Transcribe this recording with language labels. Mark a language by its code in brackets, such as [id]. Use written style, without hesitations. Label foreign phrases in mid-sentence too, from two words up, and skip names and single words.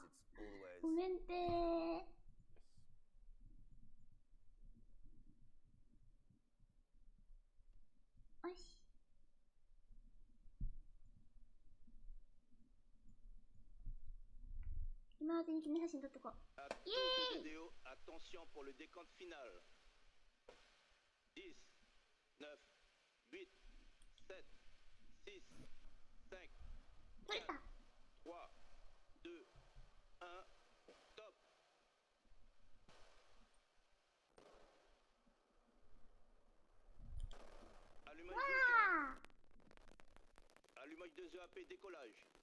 [ja] ごめんてー。よし。今までに記念写真撮っとこう。イエーイ。 [fr] Attention pour le décompte final. 10, 9, 8, 7, 6, 5, 4, 3, 2, 1, top. Allumage de EAP, décollage.